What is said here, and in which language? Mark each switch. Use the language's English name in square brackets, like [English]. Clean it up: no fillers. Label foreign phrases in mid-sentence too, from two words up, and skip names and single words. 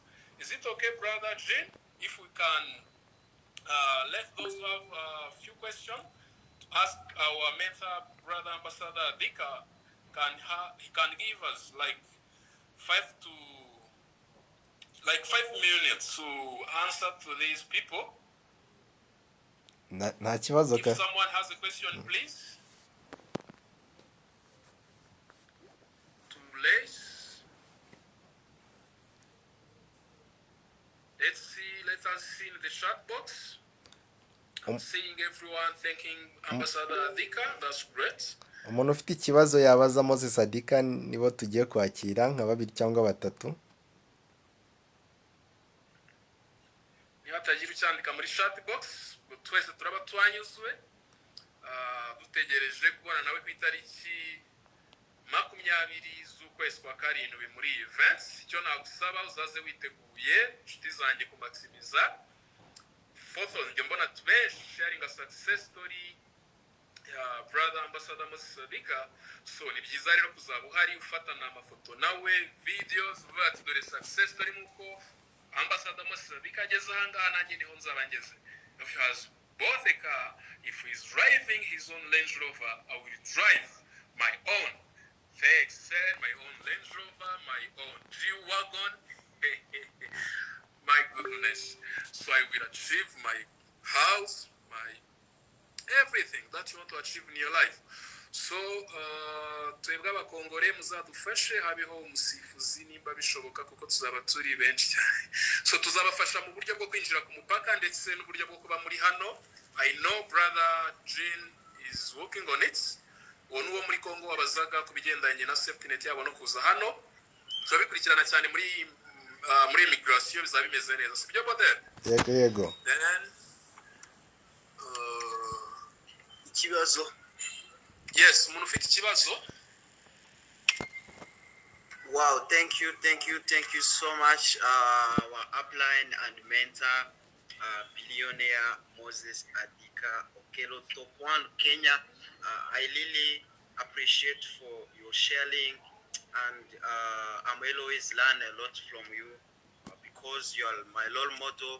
[English] Is it okay, Brother Jane, if we can let those who have a few questions ask our mentor, Brother Ambassador Adika? He can give us like 5 minutes to answer to these people. [Kinyarwanda] Nta kibazo [English] If someone has a question, please. To place. Let us see in the chat box. I'm seeing everyone thanking Ambassador Adika. That's great. [Kinyarwanda] umuntu ufite ikibazo yabaza Moses Adika, nibo tugiye kwakira nka 2 cyangwa 3. Hatagira ucyandika muri [English] chat box, [Kinyarwanda] twese turaba twanyuzwe dutegereje kubona nawe ku itariki 20 z'ukwezi kwa karindwi muri event. Icyo nagusaba uzaze witeguye inshuti zanjye ku maximiza photos. Njye mbona tubesh sharing a [English] success story [Kinyarwanda] ya Brother Ambassador Moses Adika. So ni byiza rero kuzaba uhari ufatana amafoto nawe, videos, uvuga ati dore [English] success story [Kinyarwanda] muko Ambassador Moses Adika ageze ahangaha nanjye niho nzaba ngeze. [English] If he has bought a car, if he's driving his own Range Rover, I will drive my own. Thanks, sir, my own Range Rover, my own G-Wagon. My goodness. So I will achieve my house, my everything that you want to achieve in your life. [Kinyarwanda] So twebwe abakongore muzadufashe habeho umusifuzi nimba bishoboka kuko tuzaba turi benshi cyane. So tuzabafasha mu buryo bwo kwinjira ku mupaka ndetse n'uburyo bwo kuba muri hano. [English] I know Brother Jean is working on it. [Kinyarwanda] Uwo muri Kongo wabazaga ku bigendanye na [English] safety net [Kinyarwanda] yabo no kuza hano. Tuzabikurikirana cyane muri immigration bizaba bimeze neza. Sibyo Bodere? Yego. [English] Then [Kinyarwanda] Ikibazo. Yes, umuntu ufite ikibazo. [English] Wow, thank you so much, our upline and mentor, billionaire Moses Adika Okelo, top 1 Kenya. I really appreciate for your sharing, and I'm always learn a lot from you because you are my role model.